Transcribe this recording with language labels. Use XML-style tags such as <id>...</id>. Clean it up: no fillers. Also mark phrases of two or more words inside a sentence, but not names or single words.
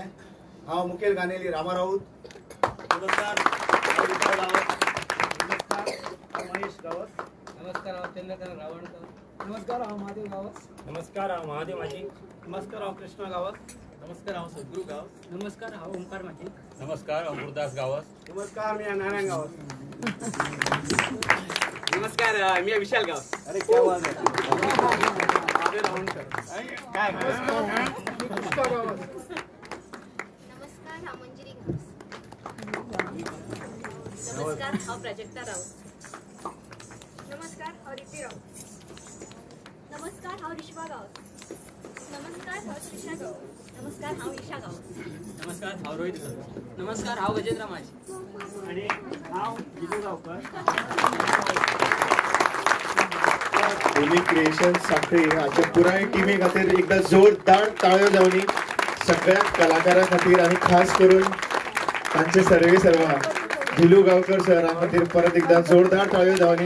<kok>हांव मुखेल गाणेली रामा राऊत. नमस्कार हांव विशाल गावस. नमस्कार महेश गावस. नमस्कार हांव चंद्रकांत रावणकर. नमस्कार महादेव गावस. नमस्कार हांव महादेव माझी. नमस्कार हांव कृष्णा गावस. नमस्कार हांव सद्गुरू गावस. नमस्कार हांव ओंकार माझी. नमस्कार अमृतदास गावस.</kok> <mr>नमस्कार मी नारायण गावस. नमस्कार मी विशाल गावस.</mr> <hi>अरे क्या बात है.</hi> <kok>महादेव रावणकर. काय पुष्पा गावस. नमस्कार हा मंजिरी घास. नमस्कार हा प्राजक्ता राऊत. नमस्कार हा रिती राऊत. नमस्कार हा रिश्वा गावस. नमस्कार हा त्रिशा गावस. नमस्कार हा ईशा गावस. नमस्कार हांव रोहित गावस. नमस्कार हांव गजेंद्र माझी. आणि हांव विजू गावकर. भूमी क्रिएशन साखळी हाच्या पुराय टिमी खातीर एकदा जोरदार ताळयो जावनी सगळ्या कलाकारां खातीर आनी खास करून तांचे सर्वेसर्वा धिलू गांवकर सरा खातीर परत एकदा जोरदार ताळयो जावनी.</kok>